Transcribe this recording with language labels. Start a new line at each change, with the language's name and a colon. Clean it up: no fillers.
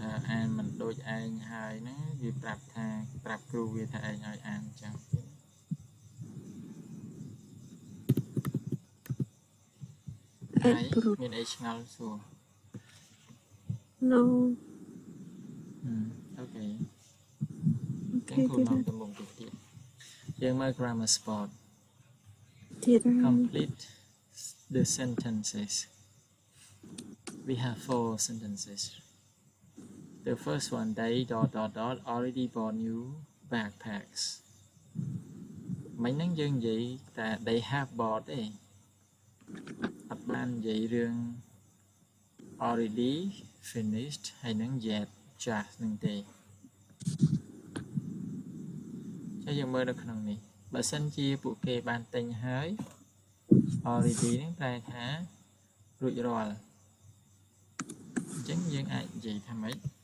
Khmer: អានមិនដូចឯងហើយណាវាប្រាប់គ្រូវាថាឯងឲ្យអានចឹងហើយមានអីឆ្ងល់សួរ
English: no
Khmer: អូខេចឹងគ្រូនាំទៅមុខទៀតយើងមើល grammar spot ទៀតហើយ
English: complete the sentences we have 4 sentences the first one they ...
Khmer: already bought new backpacks មិញហ្នឹងយើងនិយាយតែ they have bought ទេអត់បាននិយាយរឿង already finished ហើយនឹង yet just ហ្នឹងទេចុះយើងមើលនៅក្នុងនេះបើសិនជាពួកគេបានទិញហើយ already ហ្នឹងប្រែថារួចរាល់អញ្ចឹងយើងអាចនិយាយថាម៉េច